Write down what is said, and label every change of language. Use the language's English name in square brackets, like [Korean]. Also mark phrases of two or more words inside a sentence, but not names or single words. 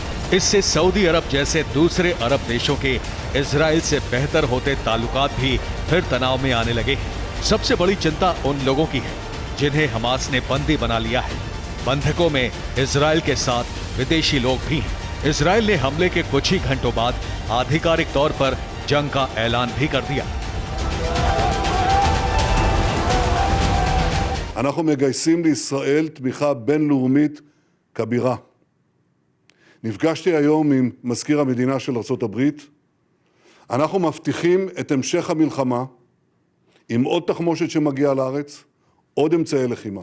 [Hindi] इससे सऊदी अरब जैसे दूसरे अरब देशों के इजराइल से बेहतर होते ताल्लुकात भी फिर तनाव में आने लगे हैं। सबसे बड़ी चिंता उन लोगों की है जिन्हें हमास ने बंदी बना लिया है। बंधकों में इजराइल के साथ विदेशी लोग भी हैं। इजराइल ने हमले के कुछ ही घंटों बाद आधिकारिक तौर पर जंग का ऐलान भी कर दिया। [Hebrew] אנחנו מגייסים לישראל תמיכה בינלאומית כבירה. נפגשתי היום עם מזכיר המדינה של ארצות הברית. אנחנו מבטיחים את המשך המלחמה עם עוד תחמושת שמגיעה לארץ, עוד אמצעי לחימה.